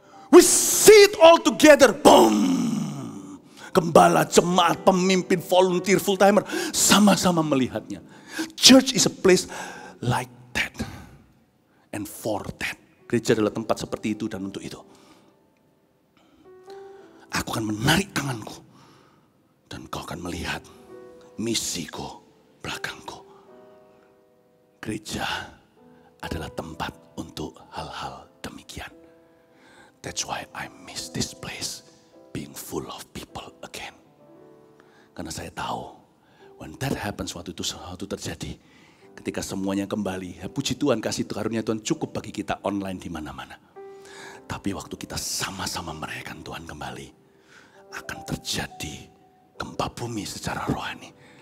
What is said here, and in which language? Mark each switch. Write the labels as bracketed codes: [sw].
[en] We see it all together, boom. [id] Gembala, jemaat, pemimpin, volunteer, full timer, sama-sama melihatnya. [en] Church is a place like that, and for that. [id] Gereja adalah tempat seperti itu dan untuk itu. Aku akan menarik tanganku dan kau akan melihat misiku belakangku. Gereja adalah tempat untuk hal-hal demikian. [en] That's why I miss this place being full of people again. [id] Karena saya tahu [en] when that happens, [id] waktu itu sesuatu terjadi, ketika semuanya kembali, ya puji Tuhan, kasih karunia Tuhan cukup bagi kita online di mana-mana. Tapi waktu kita sama-sama merayakan Tuhan kembali, akan terjadi gempa bumi secara rohani.